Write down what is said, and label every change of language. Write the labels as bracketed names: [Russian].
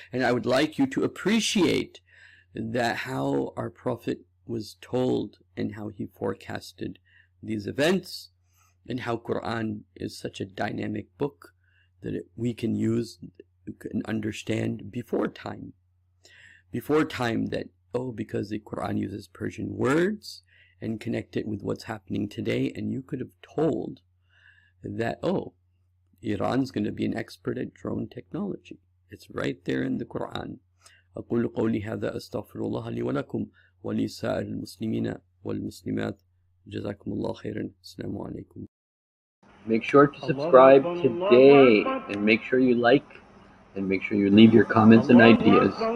[English] And I would like you to appreciate that how our Prophet was told and how he forecasted these events, and how Quran is such a dynamic book that we can use, we can understand before time. Before time, that, oh, because the Quran uses Persian words and connect it with what's happening today, and you could have told that, oh, Iran's going to be an expert at drone technology. It's right there in the Quran. [Arabic] أقول قولي هذا أستغفر الله لي ولكم ولسائر المسلمين والمسلمات جزاكم الله خيرا. السلام عليكم. [English] Make sure to subscribe today, and make sure you like, and make sure you leave your comments and ideas.